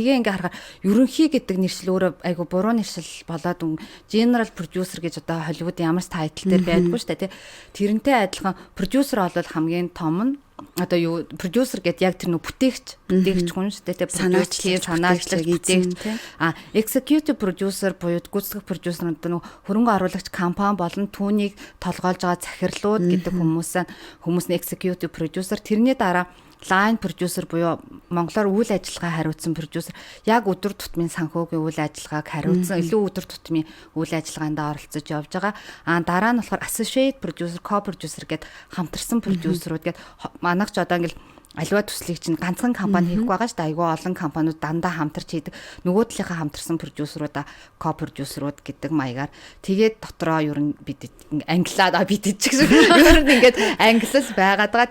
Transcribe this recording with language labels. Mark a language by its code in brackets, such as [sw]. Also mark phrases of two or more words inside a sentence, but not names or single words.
[mn] Тэгээ ингээ харахаар ерөнхий гэдэг нэршил өөрөө айгу буруу нэршил болоод [en] general producer [mn] гэж одоо Холливуудын ямар ч тайтл дээр байдгүй шүү дээ. Тэрнтэй адилхан продюсер бол хамгийн том нь одоо юу продюсер гэдэг яг тэр нөх бүтээгч хүн шүү дээ. Санаачлагч бүтээгч. [en] Executive producer [mn] буюу гүйцэтгэх продюсер нь нөх хөрөнгө оруулагч компани болон түүнийг толгойлж байгаа захирлууд гэдэг хүмүүс нь [en] executive producer. [mn] Тэрний дараа [en] line producer [mn] буюу монголоор үйл ажиллагаа хариуцсан продюсер яг өдөр тутмын санхүүгийн үйл ажиллагааг хариуцсан илүү өдөр тутмын үйл ажиллагаанд оролцож явж байгаа. Дараа нь болохоор [en] associate producer, co-producer [mn] гэд хамтарсан продюсерууд гэд манайх ч одоо ингээл аливаа төслийг чинь ганцхан компани хийхгүй байгаа шүү дээ. Айгүй олон компаниуд дандаа хамтарч хийдэг. Нөгөө талынхаа хамтарсан продюсеруудаа co-producerууд гэдэг маягаар тэгээд дотроо ер нь бид англиад бид ч гэсэн ер нь ингээд англиас байгаад байгаа.